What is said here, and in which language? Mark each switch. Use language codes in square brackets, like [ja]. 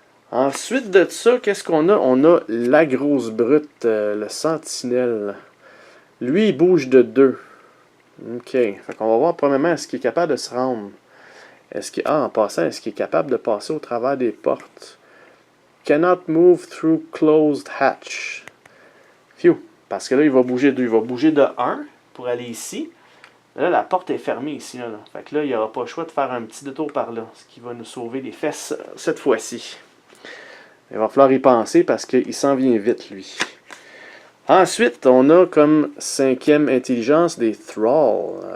[fr] Ensuite de ça, qu'est-ce qu'on a? On a la grosse brute, le Sentinelle. Lui, il bouge de 2. OK. Fait qu'on va voir premièrement, est-ce qu'il est capable de se rendre? En passant, est-ce qu'il est capable de passer au travers des portes? [en] Cannot move through closed hatch. Phew. [fr] Parce que là, il va bouger de 2. Il va bouger de 1 pour aller ici. Là, la porte est fermée ici. Là. Fait que là, il n'y aura pas le choix de faire un petit détour par là. Ce qui va nous sauver les fesses cette fois-ci. Il va falloir y penser parce qu'il s'en vient vite, lui. Ensuite, on a comme 5e intelligence des Thralls.